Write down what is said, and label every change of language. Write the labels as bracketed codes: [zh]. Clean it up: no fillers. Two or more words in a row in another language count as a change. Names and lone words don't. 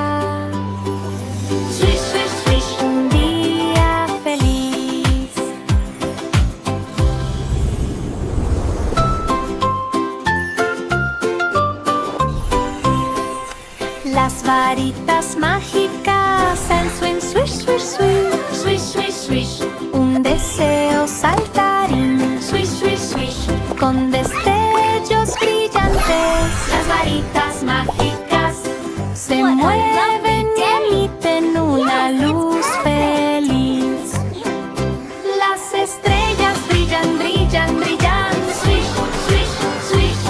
[en] Swish, swish, swish. [es] Un día feliz. Las varitas mágicas en swing, [en] swish, swish, swish. Swish, swish, swish. [es] Un deseo saltarín [en] Swish, swish, swish. [es] con destellos brillantes. Las varitas mágicas. Se [en] What a [es] mueven [en] lovely [es] y [en] day. [es] emiten una [en] Yes, it's [es] luz feliz. Las estrellas brillan, brillan, brillan. [en] Swish, swish, swish.